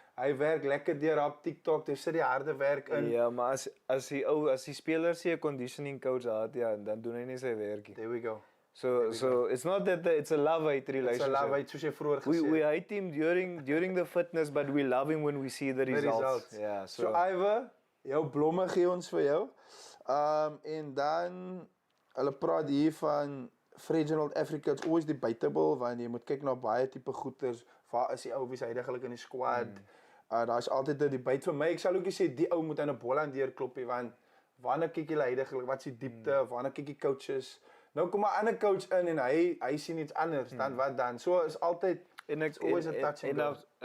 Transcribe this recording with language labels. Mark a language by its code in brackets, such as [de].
[af] Hy werk lekker deur op TikTok. Hy sit die harde werk in. Ja, maar as die speler se 'n conditioning coach haat, dan doen hy nie sy werk nie. [en] There we go. So it's not that it's a love-hate relationship. It's a love-hate, [af] soos jy vroeër gesê het. [en] We hate him during the fitness, but we love him when we see the results. [af] Yeah, so Iver, Jou blomme gee ons vir jou. En dan, hulle praat hier van Regional Africa, [en] it's always debatable, [af] want jy moet kyk na baie tipe goeters, waar is die ou wie is heiliglik in die squad, daar is altyd 'n debate vir my, ek sal ook nie sê die ou moet aan 'n bol aan deurklop nie, want wanneer kyk jy heiliglik, wat is die diepte, wanneer kyk die coaches, nou kom 'n ander coach in en hy sien iets anders, dan wat dan, so is altyd, [en] it's always a touch and go.